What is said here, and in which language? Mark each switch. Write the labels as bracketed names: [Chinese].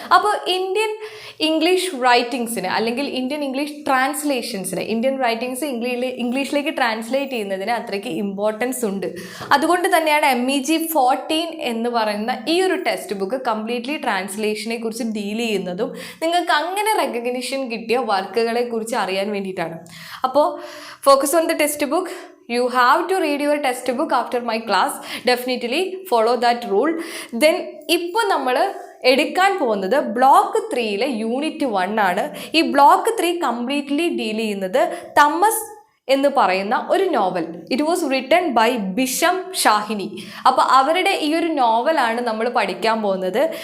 [Malayalam] അപ്പോൾ Indian English റൈറ്റിങ്സിന് അല്ലെങ്കിൽ Indian English ട്രാൻസ്ലേഷൻസിന്, Indian writings ഇംഗ്ലീഷിലേക്ക് ട്രാൻസ്ലേറ്റ് ചെയ്യുന്നതിന് അത്രയ്ക്ക് ഇമ്പോർട്ടൻസ് ഉണ്ട്. അതുകൊണ്ട് തന്നെയാണ് MEG 14 എന്ന് പറയുന്ന ഈ ഒരു ടെക്സ്റ്റ് ബുക്ക് കംപ്ലീറ്റ്ലി ട്രാൻസ്ലേഷനെ കുറിച്ച് ഡീൽ ചെയ്യുന്നതും നിങ്ങൾക്ക് അങ്ങനെ റെക്കഗ്നിഷൻ കിട്ടിയ വർക്കുകളെ കുറിച്ച് അറിയാൻ വേണ്ടിയിട്ടാണ്. [English] അപ്പോൾ focus on the textbook. You have to read your textbook after my class. Definitely follow that rule. [Malayalam] Then ഇപ്പോൾ നമ്മൾ എടുക്കാൻ പോകുന്നത് ബ്ലോക്ക് 3 യൂണിറ്റ് 1 ആണ്. ഈ ബ്ലോക്ക് 3 കംപ്ലീറ്റ്ലി ഡീൽ ചെയ്യുന്നത് തമസ് എന്ന് പറയുന്ന ഒരു novel. [English] it was written by [Malayalam] ബിഷം ഷാഹിനി. അപ്പോൾ അവരുടെ ഈ ഒരു നോവലാണ് നമ്മൾ പഠിക്കാൻ പോകുന്നത്.